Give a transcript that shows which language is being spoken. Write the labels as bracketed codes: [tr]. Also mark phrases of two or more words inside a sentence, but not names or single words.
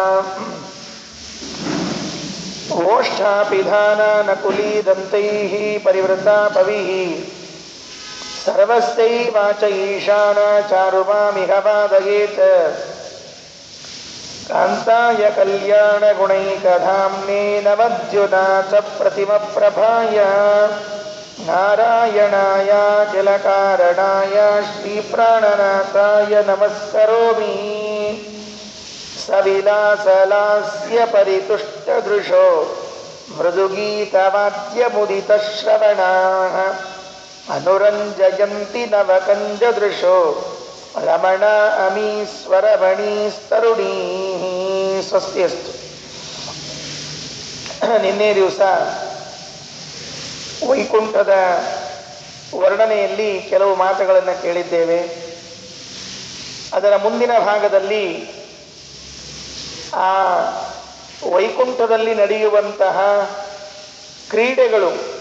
[sa] ಓಷ್ಠಾಪಿಧಾನಾನಕುಲೀದಂತೈಃ ಪರಿವೃತಾ ಪವಿಃ ಸರ್ವಸ್ಯೈವಾಚ ಈಶಾನಾ ಚಾರುಮಾಮಿಹ ವಾದಯೇತ್ ಕಾಂತಾಯ ಕಲ್ಯಾಣಗುಣೈಕಧಾಮ್ನೇ ನವದ್ಯುನಾಥ ಪ್ರತಿಮಪ್ರಭಾಯ ನಾರಾಯಣಾಯ ಅಖಿಲಕಾರಣಾಯ ಶ್ರೀಪ್ರಾಣನಾಥಾಯ ನಮಸ್ಕರೋಮಿ ಸವಿಲಾಸಲಾಸ್ಯ ಪರಿತುಷ್ಟದೃಶೋ ಮೃದುಗೀತವಾದ್ಯಮುದಿತಶ್ರವಣಾಃ ಅನುರಂಜಯಂತಿ ನವಕಂಜದೃಶೋ ರಮಣ ಅಮೀಶ್ವರಮಣೀಸ್ತರುಣೀಃ. ಸ್ವಸ್ತಿ ಅಸ್ತು. [kn] ನಿನ್ನೆ ದಿವಸ ವೈಕುಂಠದ ವರ್ಣನೆಯಲ್ಲಿ ಕೆಲವು ಮಾತುಗಳನ್ನು ಕೇಳಿದ್ದೇವೆ. ಅದರ ಮುಂದಿನ ಭಾಗದಲ್ಲಿ ಆ ವೈಕುಂಠದಲ್ಲಿ ನಡೆಯುವಂತಹ ಕ್ರೀಡೆಗಳು